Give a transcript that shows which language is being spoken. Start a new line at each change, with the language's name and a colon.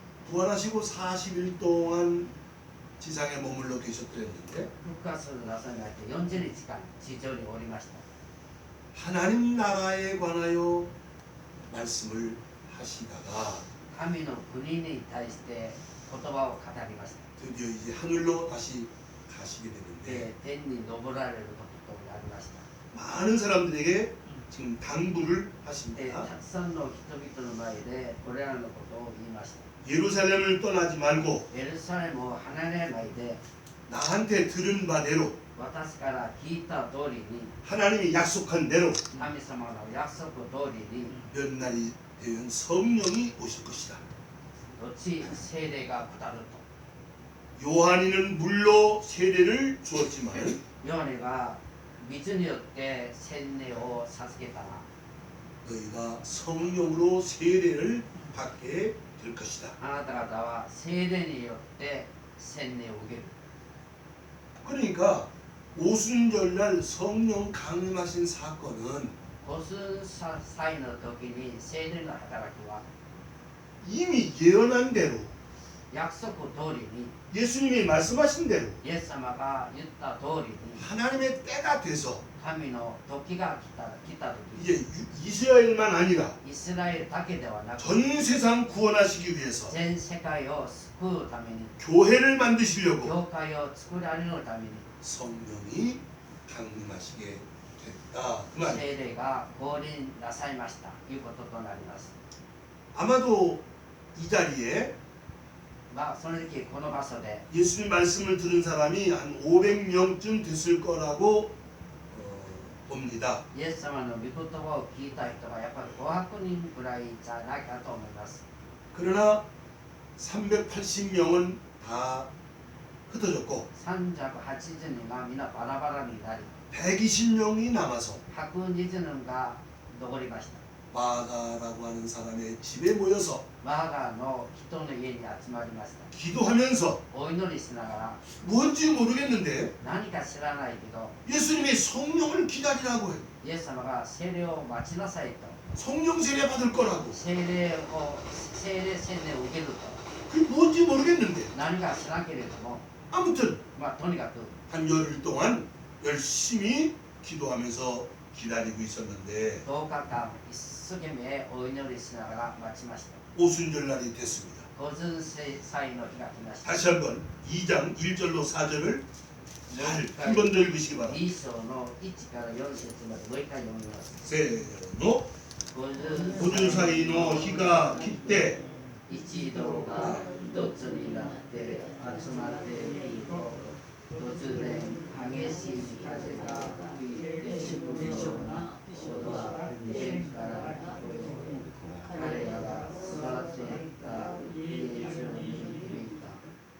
Korean: 부활하시고 40일 동안 지상에 머물러 계셨더랬는데
Japanese: 復活なさいまして40日間地上におりました。
Korean: 하나님 나라에 관하여 말씀을 하시다가
Japanese: 神の国に対して言葉を語りました。
Korean: 드디어 이제 하늘로 다시 가시게 で 되는데
Japanese: 天に昇られることとなりました。
Korean: 많은 사람들에게 지금 당부를 で 하십니다.
Japanese: たくさんの人々の前でこれらのことを言いました。
Korean: 예루살렘을 떠나지 말고
Japanese: エルサレムを離れないで
Korean: 나한테 들은 바대로
Japanese: 私から聞いた通りに
Korean: 하나님이 약속한 대로
Japanese: 神様の約束通りに
Korean: 몇 날이 되면 성령이 오실 것이다.
Japanese: 後聖霊が下る
Korean: 요한이는 물로 세례를 주었지만
Japanese: と。ヨハネが水によって洗礼を授けたが
Korean: 너희가 성령으로 세례를 받게 될 것이다.
Japanese: あなた方は聖霊によって洗礼を受ける。
Korean: 그러니까 오순절날 성령 강림하신 사건은
Japanese: 五寸祭の時に聖霊の働きは
Korean: 이미 예언한 대로
Japanese: 約束通りに
Korean: 예수님이 말씀하신 대로
Japanese: イエス様が言った通りに
Korean: 하나님의 때가 돼서
Japanese: 神の時が来た時
Korean: 이제 이스라엘만 아니라
Japanese: イスラエルだけではなく
Korean: 전 세상 구원하시기 위해서
Japanese: 全世界を救うために
Korean: 교회를 만드시려고
Japanese: 教会を作られるために
Korean: 성령이 강림하시게 됐다. 그 말.
Japanese: 聖霊が降臨なさいましたということとなります。
Korean: 아마도 이 자리에
Japanese: まあその時この場所で
Korean: 예수님 말씀을 들은 사람이 한 500명쯤 됐을 거라고 봅니다.
Japanese: イエス様の御言葉を聞いた人がやっぱり500人ぐらいじゃないかと思います。
Korean: 그러나 380명은 다 흩어졌고
Japanese: 380人が皆バラバラになり
Korean: 120명이 남아서
Japanese: 120人が残りました。
Korean: 마가라고 하는 사람의 집에 모여서
Japanese: マガの人の家に集まりました。
Korean: 기도하면서
Japanese: お祈りしながら
Korean: 뭔지 모르겠는데
Japanese: 何か知らないけど
Korean: 예수님이 성령을 기다리라고 해요.
Japanese: イエス様が聖霊を待ちなさいと
Korean: 성령 세례 받을 거라고.
Japanese: 聖霊洗礼を受けると
Korean: 그게 뭔지 모르겠는데
Japanese: 何か知らんけれども
Korean: 아무튼
Japanese: まあとにかく
Korean: 한 열흘 동안 열심히 기도하면서 기다리고 있었는데
Japanese: 10日間一生懸命お祈りしながら待ちました。
Korean: 오순절날이 됐습니다.
Japanese: 五巡祭の日が来ました。
Korean: 다시 한번 2장 1절로 4절을 한 번 더 읽으시기 바랍니다.
Japanese: 2章の1から4節までもう一回読みます。 세노 五巡 오순사이の日が来て一同が一つになって集まっていると突然激しい風が吹いてしぶりそうな音が天から聞こえ彼らが座っていた家中に響いた。